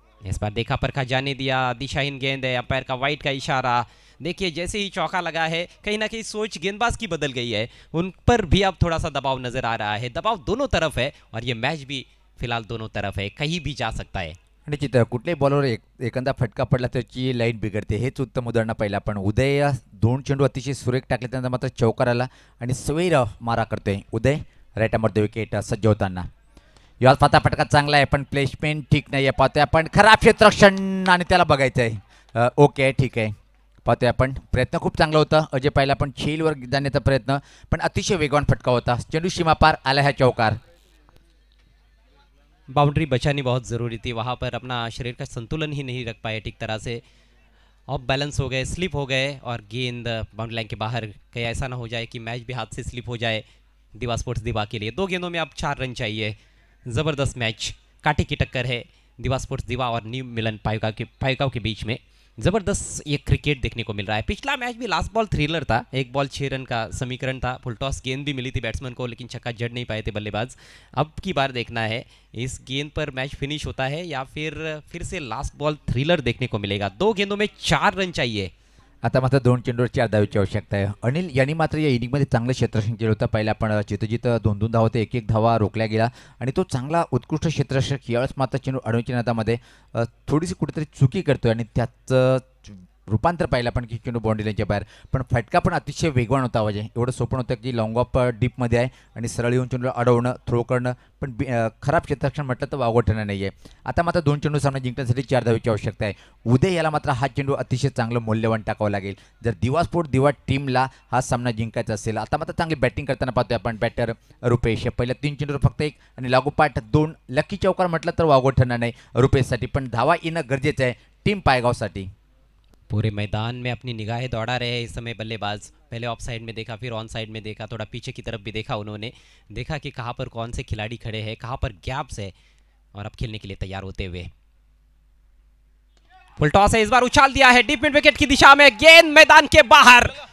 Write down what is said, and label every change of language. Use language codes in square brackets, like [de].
[hi] इस बार देखा परखा जाने दिया, दिशाहीन गेंद है, अंपायर का वाइट का इशारा। देखिए जैसे ही चौका लगा है, कहीं ना कहीं सोच गेंदबाज की बदल गई है, उन पर भी अब थोड़ा सा दबाव नजर आ रहा है। दबाव दोनों तरफ है, और ये मैच भी फिलहाल दोनों तरफ है, कहीं भी जा सकता है। [mr] आणि तिथं कुठल्याही बॉलवर एखादा फटका पडला त्याची लाईन बिघडते, हेच उत्तम उदाहरण पाहिलं आपण। उदय 2 चेंडू अतिशय सुरेख टाकले, त्यानंतर मात्र चौकार आला आणि सवैर मारा करतोय उदय, right arm over the wicket सज्ज होताना। याच पाता फटका चांगला आहे, पण प्लेसमेंट ठीक नाही आहे। पाहतोय आपण खराब क्षेत्ररक्षण, आणि त्याला बघायचं आहे। ओके ठीक आहे, पाहतोय आपण प्रयत्न खूप चांगला होता अजय पाहिला, पण छेलवर जाण्याचा प्रयत्न, पण अतिशय वेगवान फटका होता। चेंडू सीमा पार आला है चौकार। [hi] बाउंड्री बचानी बहुत ज़रूरी थी, वहाँ पर अपना शरीर का संतुलन ही नहीं रख पाए ठीक तरह से, ऑफ बैलेंस हो गए, स्लिप हो गए, और गेंद बाउंड्री लाइन के बाहर। कहीं ऐसा ना हो जाए कि मैच भी हाथ से स्लिप हो जाए दिवा स्पोर्ट्स दिवा के लिए। 2 गेंदों में अब 4 रन चाहिए। ज़बरदस्त मैच, कांटे की टक्कर है दिवा स्पोर्ट्स दिवा और न्यू मिलन पाइगांव के बीच में। ज़बरदस्त ये क्रिकेट देखने को मिल रहा है। पिछला मैच भी लास्ट बॉल थ्रिलर था, 1 बॉल 6 रन का समीकरण था। फुल टॉस गेंद भी मिली थी बैट्समैन को, लेकिन छक्का जड़ नहीं पाए थे बल्लेबाज। अब की बार देखना है इस गेंद पर मैच फिनिश होता है या फिर से लास्ट बॉल थ्रिलर देखने को मिलेगा। 2 गेंदों में 4 रन चाहिए। [mr] आता मात्र 2 चेंडूवर 4 धावेची आवश्यकता आहे. अनिल यांनी मात्र या इनिंगमध्ये चांगलं क्षेत्ररक्षण केलं होतं. पहिला आपण जिथं 2-2 धावा होते, 1-1 धावा रोखल्या गेला आणि तो चांगला उत्कृष्ट क्षेत्ररक्षक यावेळेस मात्र चेंडू अडवण्याच्या नादामध्ये थोडीशी कुठेतरी चुकी करतोय आणि त्याचं रूपांतर पाहिलं आपण की चेंडू बाउंड्री लाईनच्या बाहेर. पण फटका पण अतिशय वेगवान होता. म्हणजे एवढं सोपं होतं की लॉंग ऑफ डीपमध्ये आहे आणि सरळ येऊन चेंडू अडवणं, थ्रो करणं, पण खराब क्षेत्ररक्षण म्हटलं तर वावगं ठरणार नाही आहे. आता मात्र 2 चेंडू सामना जिंकण्यासाठी 4 धावेची आवश्यकता आहे. उद्या याला मात्र हा चेंडू अतिशय चांगलं मौल्यवान टाकावं लागेल जर दिवा स्पोर्ट दिवा टीमला हा सामना जिंकायचा असेल. आता मात्र चांगली बॅटिंग करताना पाहतोय आपण बॅटर रुपेश. पहिल्या 3 चेंडूवर फक्त 1 आणि लागोपाठ 2 लकी चौकार म्हटलं तर वावगं ठरणार नाही रुपेशसाठी, पण धावा येणं गरजेचं आहे टीम पायगावसाठी. [hi] पूरे मैदान में अपनी निगाहें दौड़ा रहे हैं इस समय बल्लेबाज. पहले ऑफ साइड में देखा, फिर ऑन साइड में देखा, थोड़ा पीछे की तरफ भी देखा उन्होंने. देखा कि कहाँ पर कौन से खिलाड़ी खड़े हैं, कहाँ पर गैप्स है और अब खेलने के लिए तैयार होते हुए. फुल टॉस है, इस बार उछाल दिया है डीप मिड विकेट की दिशा में, गेंद मैदान के बाहर.